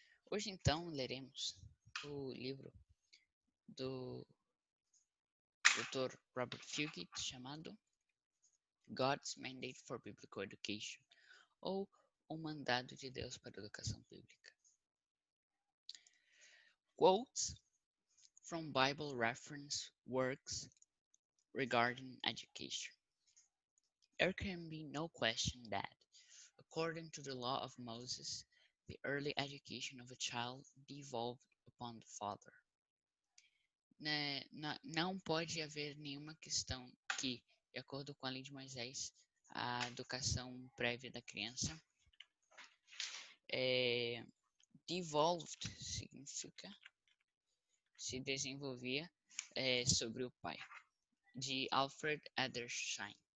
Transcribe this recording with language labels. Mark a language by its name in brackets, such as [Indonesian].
[Portuguese] Hoje então leremos o livro do Dr. Robert Fugate chamado God's Mandate for Biblical Education, ou O Mandado de Deus para a Educação Bíblica. [English] Quotes from Bible reference works regarding education. There can be no question that, according to the law of Moses, the early education of a child devolved upon the father. [Portuguese] Não pode haver nenhuma questão que, de acordo com a lei de Moisés, a educação prévia da criança devolved significa se desenvolvia sobre o pai, de Alfred Edersheim.